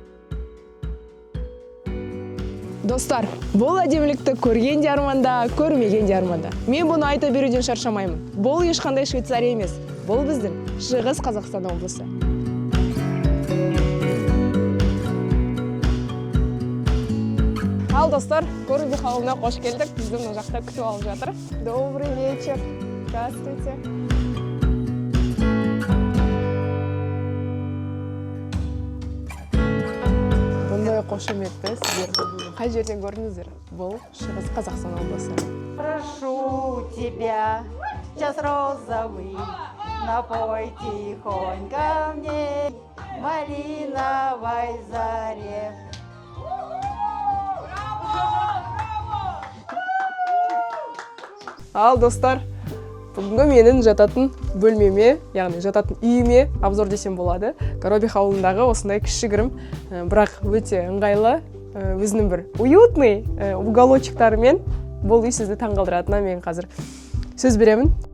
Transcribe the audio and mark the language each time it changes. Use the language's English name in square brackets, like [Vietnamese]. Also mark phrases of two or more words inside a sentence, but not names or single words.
[Kazakh] Достар, бұл әдемілікті көрген де арманда, көрмеген де арманда. Мен бұны айта беруден шаршамаймын. Бұл ешқандай Швейцария емес. Бұл біздің Шығыс Қазақстан облысы. Ал, достар, Көруби ауылына қош келдік. Бізді мына жақта күтіп алып жатыр. [Russian] Добрый вечер. Здравствуйте. [Kazakh] Бұндай қошеметті сіздер қай жерден көрдіңіздер? Бұл Шығыс Қазақстан облысы. [Russian] Прошу тебя, час розовый, напой тихонько мне малиновой заре. [Kazakh] Ал, достар, бүгінгі менің жататын бөлмеме, яғни жататын үйіме обзор десем болады. Коробих ауылындағы осындай кішігірім, бірақ өте ыңғайлы, өзінің бір [Russian] уютный уголочектарымен [Kazakh] бұл үй сізді таңғалдыратынына мен қазір сөз беремін.